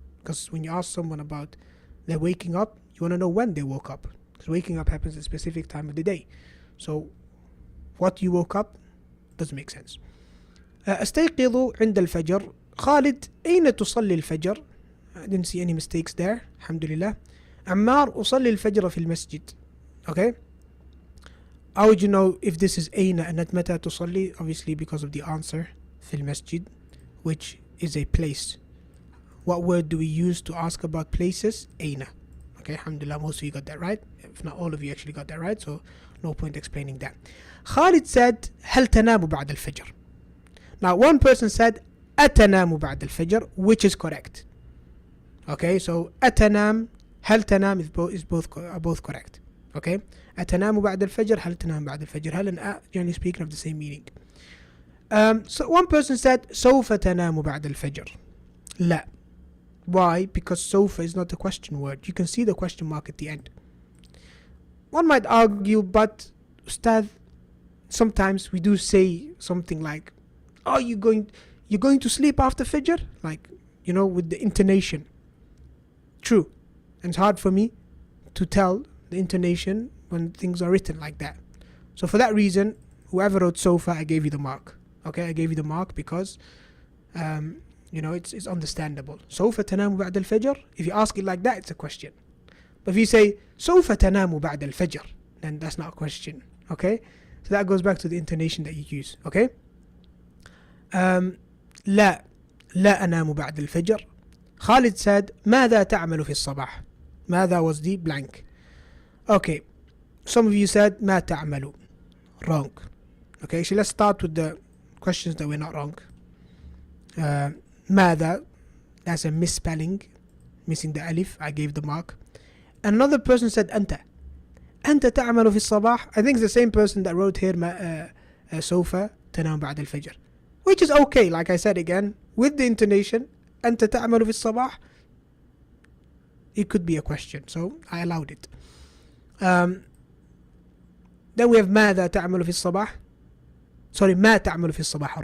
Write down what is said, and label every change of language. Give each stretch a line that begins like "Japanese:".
English: Because when you ask someone about their waking up, you want to know when they woke up. Because waking up happens at a specific time of the day. So, what you woke up doesn't make sense.
Arabic: أستيقظ عند الفجر. خالد أين تصلي الفجر?
English: I didn't see any mistakes there. Alhamdulillah.
Arabic: عمار أصلي الفجر في المسجد.
English: Okay? How would you know if this is أين and not
Arabic: متى تصلي?
English: Obviously because of the answer
Arabic: في المسجد,
English: which is a place. What word do we use to ask about places?
Arabic: أين.
English: Okay, alhamdulillah, most of you got that right. If not all of you actually got that right, so no point explaining that. Khalid said
Arabic: هل تنام بعد الفجر.
English: Now one person said
Arabic: أتنام بعد الفجر,
English: which is correct. Okay, so أتنام,
Arabic: هل تنام
English: is both correct.
Arabic: Okay, أتنام بعد الفجر, هل تنام بعد الفجر.
English: هل and generally speaking have the same meaning. So one person said
Arabic: سوف تنام بعد الفجر.
English: لا. Why? Because سوف is not a question word. You can see the question mark at the end. One might argue, but Ustad, sometimes we do say something like, are you going to sleep after Fajr? Like, you know, with the intonation. True. And it's hard for me to tell the intonation when things are written like that. So for that reason, whoever wrote Sofa, I gave you the mark. Okay, I gave you the mark because, you know, it's understandable. Sofa tanamu ba'd al-fajr. If you ask it like that, it's a question. But if you say, Sofa tanamu ba'd al-fajr, then that's not a question. Okay? So that goes back to the intonation that you use. Okay?
Arabic: لا أنام بعد الفجر.
English: Khalid said
Arabic: ماذا تعمل في الصباح.
English: ماذا was the blank. Okay, some of you said
Arabic: ما تعمل.
English: Wrong. Okay, so let's start with the questions that were not wrong. ماذا, that's a misspelling, missing the alif. I gave the mark. Another person said أنت.
Arabic: أنت تعمل في الصباح.
English: I think it's the same person that wrote here
Arabic: سوف تنام بعد الفجر,
English: which is okay. Like I said again, with the intonation,
Arabic: أنت تعمل في الصباح,
English: it could be a question, so I allowed it. Then we have
Arabic: ماذا تعمل في الصباح.
English: Sorry,
Arabic: ما تعمل في الصباح.